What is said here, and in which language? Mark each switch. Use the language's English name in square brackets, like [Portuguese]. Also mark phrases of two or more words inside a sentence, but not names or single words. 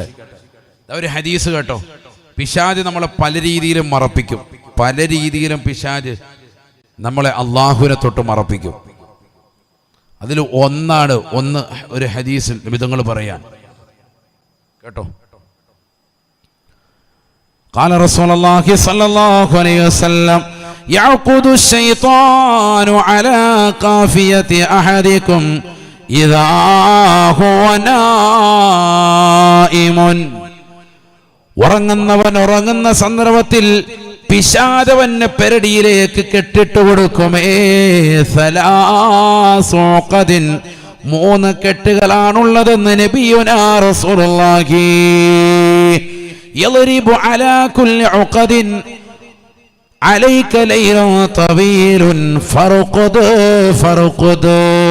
[Malayalam] ഒരു ഹദീസ് കേട്ടോ, പിശാച് നമ്മളെ പല രീതിയിലും മറപ്പിക്കും. പല രീതിയിലും പിശാച് നമ്മളെ അള്ളാഹുവിനെ തൊട്ട് മറപ്പിക്കും. അതിൽ ഒന്ന് ഒരു ഹദീസിൽ നിമിതങ്ങൾ പറയാൻ കേട്ടോ. [Arabic] قال رسول الله صلى الله عليه وسلم يعقد الشيطان على قافية أحدكم إذا هو نائم [Malayalam] ഉറങ്ങുന്നവൻ ഉറങ്ങുന്ന സന്ദർഭത്തിൽ പിശാചവന് പെരടിയിലേക്ക് കെട്ടിട്ട് കൊടുക്കുമേ. സലാസുഖദിൻ, 3 കെട്ടുകളാണുള്ളതെന്ന് [Arabic] نبينا رسول الله. يضرب على كل عقدة عليك ليل طويل فارقد فارقد.